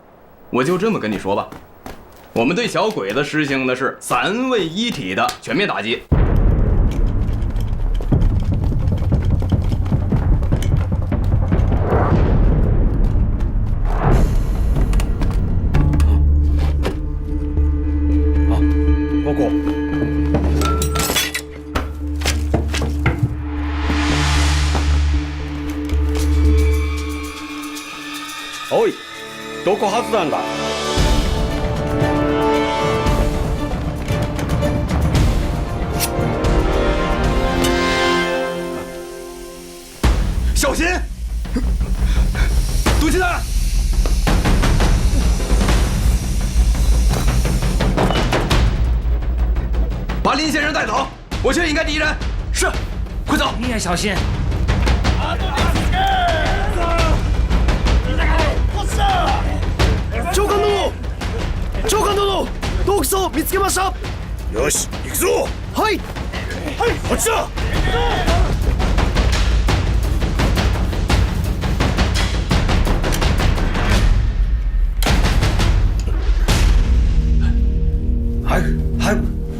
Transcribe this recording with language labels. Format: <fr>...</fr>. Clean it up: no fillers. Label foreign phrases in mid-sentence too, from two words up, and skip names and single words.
<zh>我就这么跟你说吧，我们对小鬼子实行的是3位一体的全面打击。报告。</zh> <ja>おい、どこ発弾だ？</ja> <zh>小心！毒气弹！把林先生带走，我去引开敌人。是，快走！你也小心。</zh> <ja>長官殿！長官殿！洞窟を見つけました。よし、行くぞ。はい。はい、こっちだ。早く早く。</ja>